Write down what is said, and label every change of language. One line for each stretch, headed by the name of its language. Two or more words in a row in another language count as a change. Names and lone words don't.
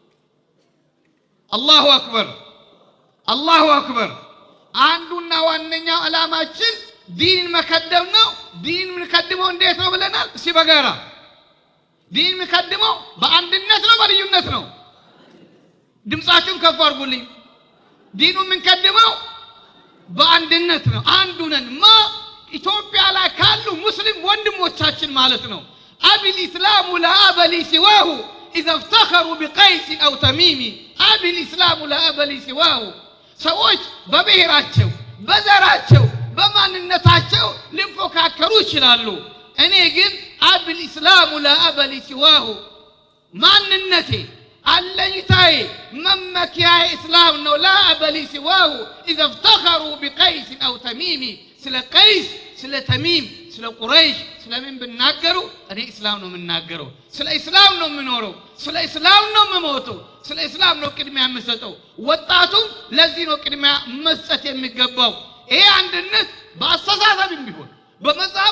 Arabic: الله أكبر الله أكبر
Amharic: አንዱና ዋነኛው ዓላማችን ዲን መከደም ነው ዲን ምንከድመው እንዴት ነው ብለናል ሲበጋራ ዲን ምንከድመው በአንድነት ነው በልዩነት ነው ድምጻችሁን ከፍ አድርጉልኝ ዲኑ ምንከድመው በአንድነት ነው አንዱ ነን ኢትዮጵያ ላይ ካሉ ሙስሊም ወንድሞቻችን ማለት ነው
Arabic: أبي الإسلام لا أبا لي سواه إذا افتخروا بقيس أو تميم أبي الإسلام لا أبا لي سواه
Amharic: ሰዎች በብሔራቸው በዘራቸው በማንነታቸው ሊፎካከሩ ይችላሉ እኔ ግን
Arabic: أبي الإسلام لا أبا لي سواه
Amharic: ማንነቴ አለኝታዬ መመኪያዬ እስላም ነው
Arabic: لا أبا لي سواه إذا افتخروا بقيس أو تميم
Amharic: ስለ ቀይስ ስለ ተሚም ስለ ቁረይሽ ስለምን ብናገሩ እኔ እስላም ነው የምናገረው ስለ እስላም ነው የምኖረው ስለ እስላም ነው የምሞተው ስለ እስላም ነው ቅድሚያ የምሰጠው ወጣቱም ለዚህ ነው ቅድሚያ መስጠት የሚገባው ይሄ አንድነት በአስተሳሰብም ቢሆን በመዛብ